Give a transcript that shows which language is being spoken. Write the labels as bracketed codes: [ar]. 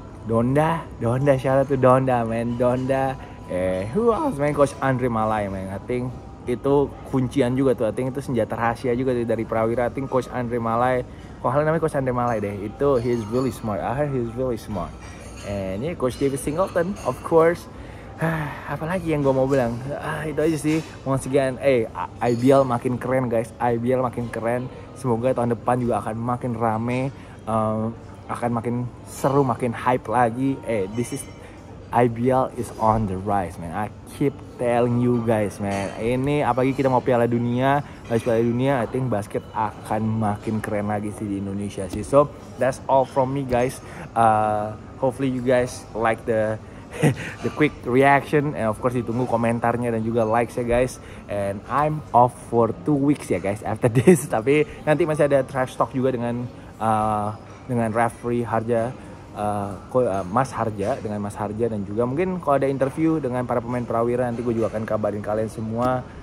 [en] Donda, shout out to Donda, man. Donda, who else, man? Coach Andre Malay, man. [id] I think itu kuncian juga tuh. I think itu senjata rahasia juga dari Prawira. [en] I think Coach Andre Malay, kalau namanya Coach Andre Malay deh, itu he's really smart. I heard he's really smart. And yeah, Coach David Singleton, of course. [id] Apalagi yang gue mau bilang, itu aja sih. [en] Once again, [id] IBL makin keren guys. IBL makin keren. Semoga tahun depan juga akan makin rame, akan makin seru, makin hype lagi. [en] This is IBL is on the rise, man. I keep telling you guys, man. [id] Ini apalagi kita mau Piala Dunia, Piala Dunia, I think basket akan makin keren lagi sih di Indonesia sih. [en] So that's all from me, guys. Hopefully you guys like the quick reaction, and of course [id] ditunggu komentarnya dan juga likes ya guys. [en] And I'm off for 2 weeks ya guys after this. [id] Tapi nanti masih ada trash talk juga dengan referee Harja. Mas Harja dan juga mungkin kalau ada interview dengan para pemain Prawira nanti gue juga akan kabarin kalian semua.